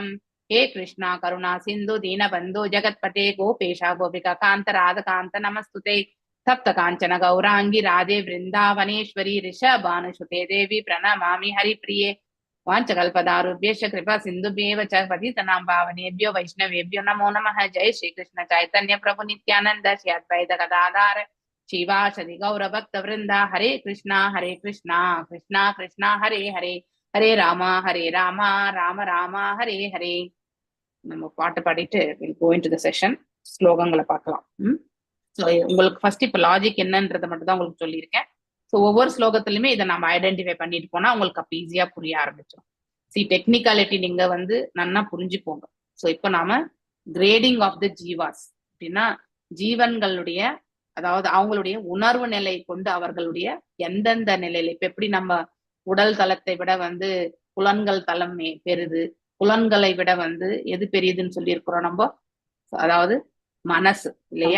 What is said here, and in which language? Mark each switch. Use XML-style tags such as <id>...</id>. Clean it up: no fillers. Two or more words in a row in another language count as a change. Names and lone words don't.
<sa>हे कृष्ण करुण सिन्धु दीन बन्धु जगत्पते गोपेश गोपिका कान्त राधा कान्त नमस्तुते सप्त काञ्चन गौराङ्गि राधे वृन्दावनेश्वरि ऋषभनशुते देवि प्रणमामि हरि प्रिये वाञ्छाकल्पतरुभ्यस्य कृपा सिन्धुभ्येव च पतितानां भवनेभ्यो वैष्णवेभ्यो नमो नमः. जय श्री कृष्ण चैतन्य प्रभु नित्यानन्द श्री अद्वैत गदाधर शिव शादि गौर भक्त वृन्द. Hare Krishna Krishna Krishna Hare Hare Hare Rama Rama Rama Hare Hare.</sa> <ta>நம்ம பாட்டு பாடிட்டு</ta> <en>we'll go into the session.</en> <ta>ஸ்லோகங்களை பார்க்கலாம். ஸோ உங்களுக்கு ஃபர்ஸ்ட் இப்போ லாஜிக் என்னன்றதை மட்டும் தான் உங்களுக்கு சொல்லியிருக்கேன். ஸோ ஒவ்வொரு ஸ்லோகத்திலுமே இதை நம்ம ஐடென்டிஃபை பண்ணிட்டு போனா உங்களுக்கு அப்போ ஈஸியா புரிய ஆரம்பிச்சோம். டெக்னிக்காலிட்டி நீங்க வந்து நல்லா புரிஞ்சுக்கோங்க. ஸோ இப்போ நாம</ta> <en>grading of the jivas</en> <ta>அப்படின்னா ஜீவன்களுடைய அதாவது அவங்களுடைய உணர்வு நிலை கொண்டு அவர்களுடைய எந்தெந்த நிலையில இப்ப எப்படி நம்ம உடல் தளத்தை விட வந்து புலன்கள் தளம் பெரிது, புலன்களை விட வந்து எது பெரியதுன்னு சொல்லியிருக்கிறோம் நம்ம, அதாவது மனசு இல்லையா?</ta>